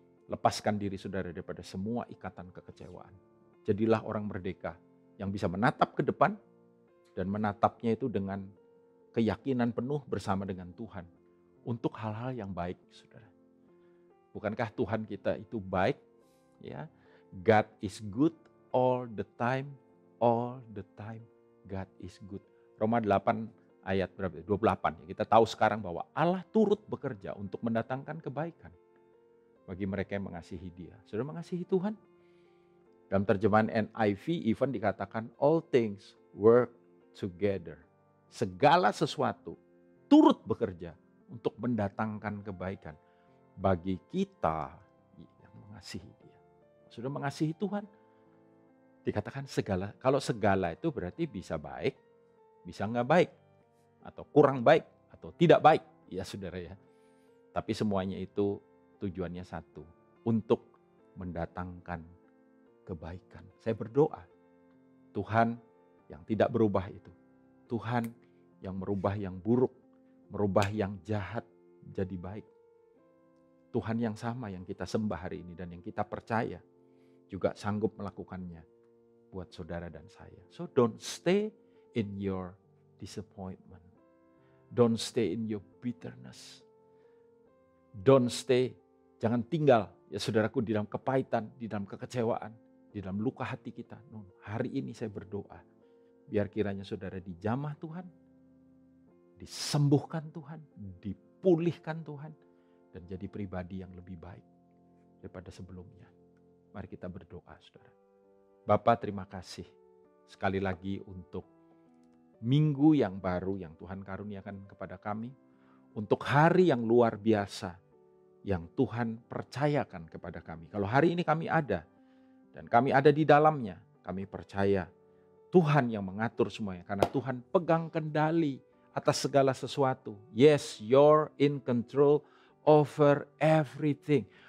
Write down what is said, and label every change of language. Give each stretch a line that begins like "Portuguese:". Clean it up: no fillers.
Indonesian: Lepaskan diri saudara daripada semua ikatan kekecewaan. Jadilah orang merdeka yang bisa menatap ke depan dan menatapnya itu dengan keyakinan penuh bersama dengan Tuhan untuk hal-hal yang baik saudara. Bukankah Tuhan kita itu baik? Ya,
English: God is good all the time God is good.
Indonesian: Roma 8 ayat berapa? 28. Kita tahu sekarang bahwa Allah turut bekerja untuk mendatangkan kebaikan bagi mereka yang mengasihi Dia. Sudah mengasihi Tuhan? Dalam terjemahan NIV even dikatakan
English: all things work together.
Indonesian: Segala sesuatu turut bekerja untuk mendatangkan kebaikan bagi kita yang mengasihi Dia. Sudah mengasihi Tuhan. Dikatakan segala, kalau segala itu berarti bisa baik, bisa nggak baik, atau kurang baik, atau tidak baik. Ya saudara ya. Tapi semuanya itu tujuannya satu, untuk mendatangkan kebaikan. Saya berdoa, Tuhan yang tidak berubah itu, Tuhan yang merubah yang buruk, merubah yang jahat jadi baik. Tuhan yang sama yang kita sembah hari ini dan yang kita percaya juga sanggup melakukannya buat saudara dan saya.
English: So don't stay in your disappointment. Don't stay in your bitterness. Don't stay,
Indonesian: jangan tinggal ya saudaraku di dalam kepahitan, di dalam kekecewaan, di dalam luka hati kita. No, hari ini saya berdoa, biar kiranya saudara dijamah Tuhan, disembuhkan Tuhan, dipulihkan Tuhan, dan jadi pribadi yang lebih baik daripada sebelumnya. Mari kita berdoa saudara. Bapa, terima kasih sekali lagi untuk minggu yang baru yang Tuhan karuniakan kepada kami. Untuk hari yang luar biasa yang Tuhan percayakan kepada kami. Kalau hari ini kami ada dan kami ada di dalamnya, kami percaya Tuhan yang mengatur semuanya. Karena Tuhan pegang kendali atas segala sesuatu.
English: Yes, you're in control over everything.